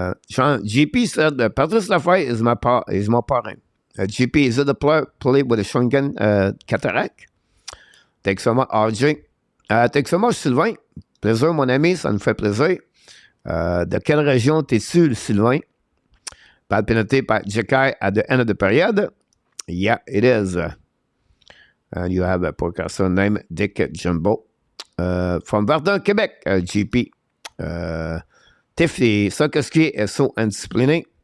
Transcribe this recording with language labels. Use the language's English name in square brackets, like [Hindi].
[English] GP said Patrice Lafayette is my parent. GP, is it the player play with the Shawinigan Cataract? Thanks so much, RJ. Thanks so much, Sylvain. [French] Plaisir, mon ami, ça me fait plaisir. De quelle région t'es-tu, Sylvain? [English] Bad penalty by Jekai at the end of the period. Yeah, it is. And you have a podcaster named Dick Jumbo. From Verdun, Quebec, GP. Tiffany Sarkozy is so undisciplined.